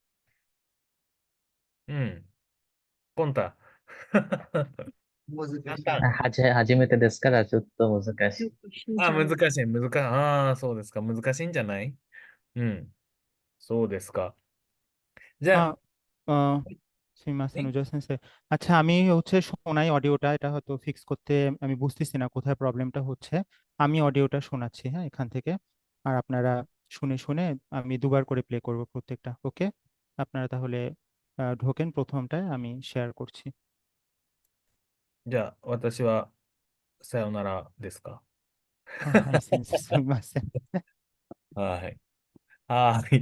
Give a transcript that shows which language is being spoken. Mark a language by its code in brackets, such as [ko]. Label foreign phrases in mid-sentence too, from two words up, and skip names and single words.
[ja] うん。ポンタ。簡単。初めてですからちょっと難しい。難しい。そうですか。難しいんじゃない？うん。そうですか。じゃあ、すみません、宇田先生। [bn] আচ্ছা আমি হচ্ছে শোনাই অডিওটা, এটা হয়তো ফিক্স করতে আমি বুঝতেছি না কোথায় প্রবলেমটা হচ্ছে। আমি অডিওটা শোনাচ্ছি, হ্যাঁ, এখান থেকে। আর আপনারা শুনে শুনে আমি দুবার করে প্লে করব প্রত্যেকটা। ওকে, আপনারা তাহলে ঢোকেন প্রথমটায়, আমি শেয়ার করছি। [ja] じゃあ、私はさよならですか？はい、先生、すみません。はい。はい。